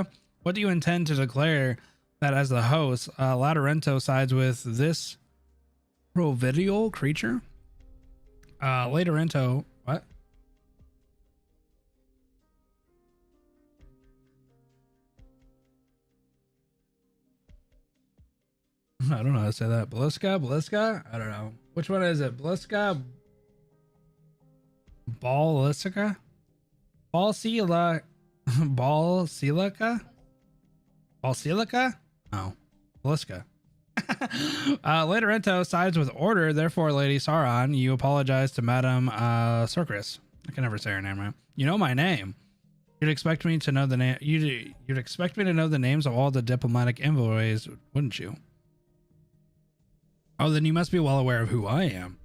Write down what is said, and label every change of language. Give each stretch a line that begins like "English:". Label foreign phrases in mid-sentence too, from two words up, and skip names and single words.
English: What do you intend to declare that as the host, Laterano sides with this providial creature? Laterano, what? I don't know how to say that. Beliska? I don't know. Which one is it? Beliska? Ballistica? Balsilica? Balsilica? Oh, Beliska. Laterano sides with order. Therefore, Lady Sauron, you apologize to Madame Circus. I can never say her name right. You know my name. You'd expect me to know the name. You'd expect me to know the names of all the diplomatic envoys, wouldn't you? Oh, then you must be well aware of who I am.